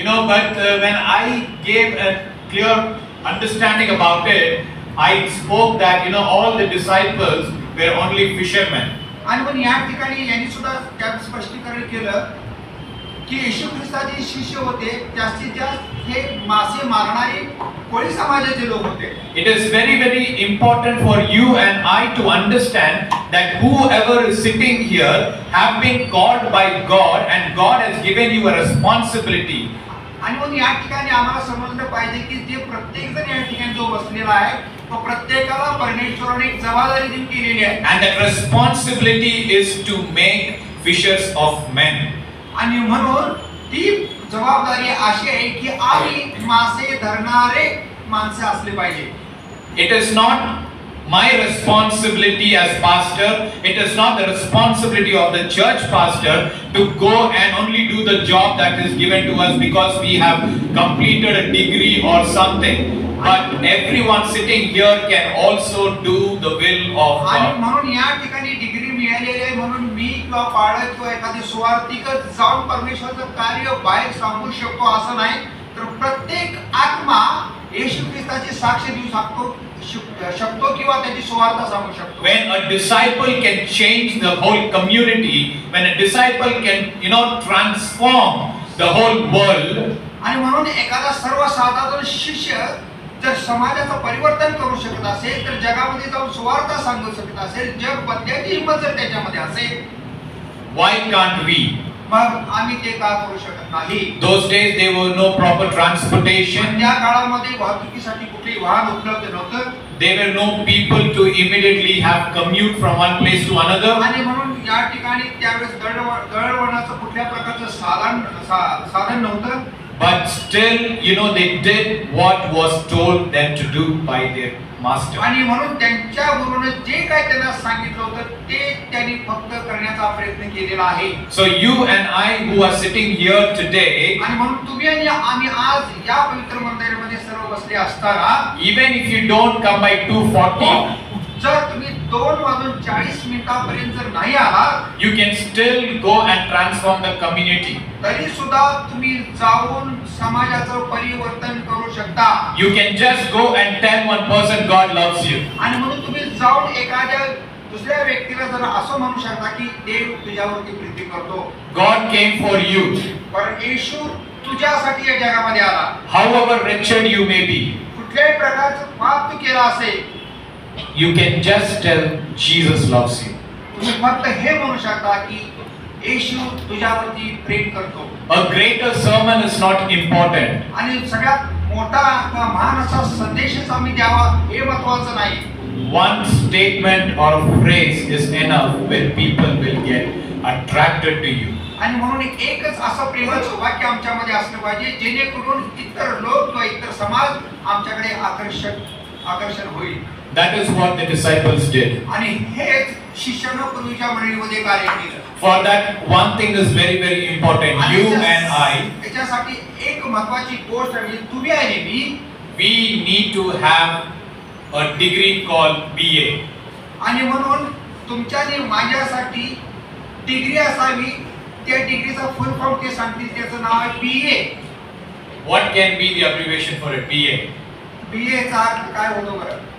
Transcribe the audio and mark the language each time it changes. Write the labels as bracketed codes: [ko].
[en] But when I gave a clear understanding about it, I spoke that all the disciples were only fishermen. [mr] आणि पण या ठिकाणी यांनी सुद्धा त्या स्पष्टीकरण केलं की येशू ख्रिस्ताचे शिष्य होते जास्तीत जास्त हे मासे मारणारे कोळी समाजाचे लोक होते. [en] It is very, very important for you and I to understand that whoever is sitting here have been called by God and God has given you a responsibility. [mr] आणि मग या ठिकाणी आम्हाला समजलं पाहिजे की जे प्रत्येक जण या ठिकाणी जो बसलेला आहे तो प्रत्येकाला परमेश्वराने एक जबाबदारी दिली केलेली आहे. [en] And that responsibility is to make fishers of men. [mr] आणि म्हणून ती जबाबदारी अशी आहे की आम्ही मासे धरणारे माणसं असले पाहिजे. [en] It is not my responsibility as pastor, it is not the responsibility of the church pastor to go and only do the job that is given to us because we have completed a degree or something, but everyone sitting here can also do the will of [mr] आणि [en] God. [mr] म्हणून या ठिकाणी degree मिळालेली आहे म्हणून मी किंवा पाळक किंवा एखादी स्वार्थिकच जाऊन परमेश्वराचं कार्य बाहेर सांगू शकतो असं नाही, तर प्रत्येक आत्मा येशू ख्रिस्ताची साक्ष देऊ शकतो किंवा त्याची सुवार्ता सांगू शकतो. [en] When a disciple can change the whole community, when a disciple can transform the whole world, [mr] आणि म्हणून एखादा सर्वसाधारण शिष्य जर समाजाचं परिवर्तन करू शकत असेल तर जगामध्ये जाऊन सुवार्ता सांगू शकत असेल, जग बदलायची हिंमत जर त्याच्यामध्ये असेल, [en] Why can't we? [mr] मग आम्ही ते का करू शकत नाही? [en] Those days there were no proper transportation. [mr] त्या काळामध्ये वाहतुकीसाठी कुठेही वाहन उपलब्ध नव्हतं. [en] There were no people to immediately have commute from one place to another. [mr] आणि म्हणून या ठिकाणी त्यावेळेस दळणवळणाचं कुठल्या प्रकारचं साधन नव्हतं. [en] But still, they did what was told them to do by their master. [mr] आणि म्हणून त्यांच्या गुरुने जे काही त्यांना सांगितलं होतं ते त्यांनी फक्त करण्याचा प्रयत्न केलेला आहे. [en] So you and I who are sitting here today, [mr] आणि म्हणून तुम्ही आणि आम्ही आज या पवित्र मंदिरामध्ये सर्व बसले असताना, [en] even if you don't come by 2:40, [mr] जर तुम्ही 2:40 जर नाही आलात, [en] you can still go and transform the community. [mr] तरी सुद्धा तुम्ही जाऊन समाजाचं परिवर्तन करू शकता. [en] You can just go and tell one person God loves you. [mr] आणि म्हणून तुम्ही जाऊन एखाद्या दुसऱ्या व्यक्तीला जर असं म्हणू शकता की देव तुझ्यावरती प्रीती करतो. [en] God came for you. [mr] पण येशू तुझ्यासाठी या जगामध्ये आला. [en] However wretched you may be, [mr] कुठल्याही प्रकारचं पाप तू केला असेल, [en] you can just tell Jesus loves you. [mr] तुम्ही फक्त हे म्हणू शकता की येशू तुझ्यावरती प्रेम करतो. [en] A greater sermon is not important. [mr] आणि सगळ्यात मोठा किंवा महान असा संदेशच आम्ही द्यावा हे महत्त्वाचं नाही. [en] One statement or phrase is enough when people will get attracted to you. [mr] आणि म्हणून एकच असं प्रेमाचं वाक्य आमच्यामध्ये असलं पाहिजे जेणेकरून इतर लोक किंवा इतर समाज आमच्याकडे आकर्षण होईल. [en] That is what the disciples did. [mr] आणि हेच शिष्यानं पूर्वीच्या मंडळीमध्ये कार्य केलं. [en] For that, one thing is very, very important. You and I, [mr] याच्यासाठी एक महत्त्वाची गोष्ट म्हणजे तुम्ही आणि मी, [en] we need to have a degree called BA. [mr] आणि म्हणून तुमच्या आणि माझ्यासाठी डिग्री असावी. त्या डिग्रीचा फुल फॉर्म ते सांगतील, त्याचं नाव आहे BA. [en] What can be the abbreviation for a BA? [mr] BA चा अर्थ काय होतो बरं?